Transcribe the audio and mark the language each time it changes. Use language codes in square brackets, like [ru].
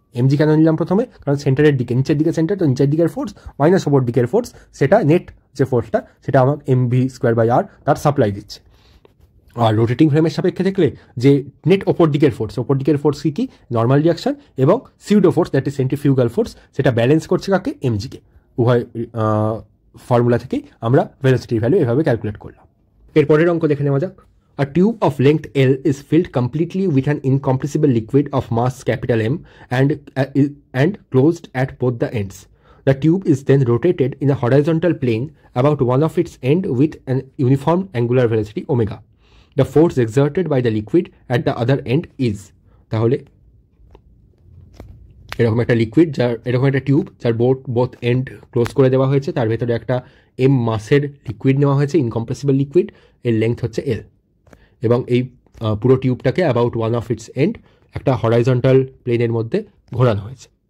[bn] MG কেন নিলাম প্রথমে, কারণ সেন্টারের দিকে, নিচের দিকে সেন্টার, তো নিচের দিকের ফোর্স মাইনাস ওপর দিকের ফোর্স, সেটা নেট যে ফোর্সটা সেটা আমার mv²/r তার সাপ্লাই দিচ্ছে। আর রোটেটিং ফ্রেমের সাপেক্ষে দেখলে যে নেট ওপর দিকের ফোর্স কি নর্মাল রিয়াকশন এবং pseudo force that is centrifugal force, সেটা ব্যালেন্স করছে কাকে, এমজিকে। উভয় ফর্মুলা থেকেই আমরা ভেলোসিটির ভ্যালু এভাবে ক্যালকুলেট করলাম। এরপরের অঙ্ক দেখে নেওয়া যাক। [en] A tube of length L is filled completely with an incompressible liquid of mass M and closed at both the ends. The tube is then rotated in a horizontal plane about one of its end with an uniform angular velocity omega. The force exerted by the liquid at the other end is, [bn] তাহলে এরকম একটা liquid, এরকম একটা tube যার both and close করে দেওয়া হয়েছে, তার ভেতরে একটা এম মাসের লিকুইড নেওয়া হয়েছে, ইনকম্প্রেসিবল লিকুইড, এর লেন্থ হচ্ছে এল, এবং এই পুরো টিউবটাকে about one of its and একটা হরাইজন্টাল প্লেনের মধ্যে ঘোরানো হয়েছে।